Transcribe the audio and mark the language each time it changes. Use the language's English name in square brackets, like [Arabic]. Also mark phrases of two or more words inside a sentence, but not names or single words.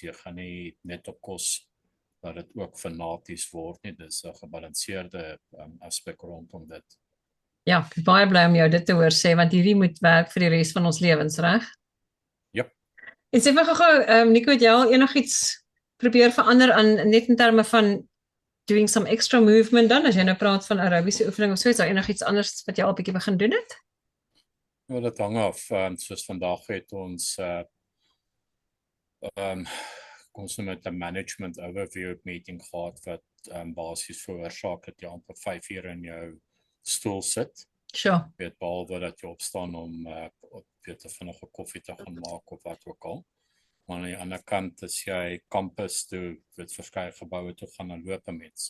[Afrikaans] Jy gaan nie net op kos dat dit ook fanaties word nie. Dis 'n gebalanseerde aspek rondom dit. Ja, baie bly om jou dit te hoor sê, want hierdie moet werk vir die res van ons lewens, reg? Yep. En sê vir gou-gou, Nico, het jy al enigiets probeer verander aan net in terme van [English] doing some extra movement [Afrikaans] dan, as jy nou praat van aerobiese oefening of so, is daar enigiets anders wat jy al 'n bietjie begin doen het? Ja, dit hang af. Soos vandag het ons ons met 'n [English] management overview meeting [Afrikaans] gehad wat basies veroorsaak dat jy amper 5 uur in jou stoel sit. Sure. Weet behalwe dat jy opstaan om weet 'n vinnige koffie te gaan maak of wat ook al. Maar aan die ander kant as jy kampus toe, weet verskeie geboue toe gaan en loop 'n mens.